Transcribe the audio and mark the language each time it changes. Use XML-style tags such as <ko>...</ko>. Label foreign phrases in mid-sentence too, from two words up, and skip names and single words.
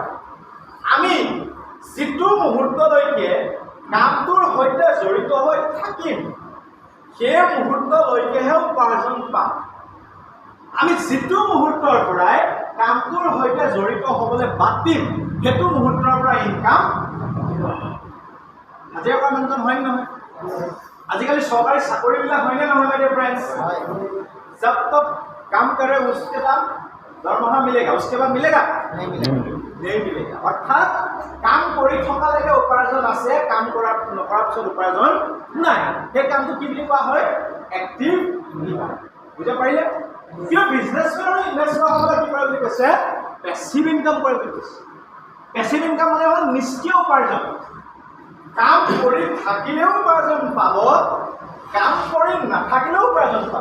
<as>আমি যিটো মুহূৰ্তলৈকে কামটোৰ সৈতে জড়িত হৈ থাকিম সেই মুহূৰ্তলৈকেহে উপাৰ্জন পাম। আমি যিটো মুহূৰ্তৰ পৰাই কামটোৰ সৈতে জড়িত হ'বলৈ বাদ দিম সেইটো মুহূৰ্তৰ পৰা ইনকাম হাজিৰা কৰা মানুহজন হয় নহয়? আজিকালি চৰকাৰী চাকৰিবিলাক হয়নে নহয়</as> <en>my dear friends?</en> <hi>जब तक काम करे उसके बाद दरमहा मिलेगा, उसके बाद मिलेगा नहीं मिलेगा।</hi> <as>অৰ্থাৎ কাম কৰি থকালৈকে উপাৰ্জন আছে, কাম কৰাৰ পিছত উপাৰ্জন নাই। সেই কামটো কি বুলি কোৱা হয়?</as> <en>active income.</en> <as>বুজি পাৰিলে? কিয় বিজনেছমেন আৰু ইনভেষ্টৰসকলে কি কৰে বুলি কৈছে?</as> <en>passive income</en> <as>কৰে বুলি কৈছে।</as> <en>passive income</en> <as>মানে হ'ল নিষ্ক্ৰিয় উপাৰ্জন। কাম কৰি থাকিলেও উপাৰ্জন পাব, কাম কৰি নাথাকিলেও উপাৰ্জন পাব।</as>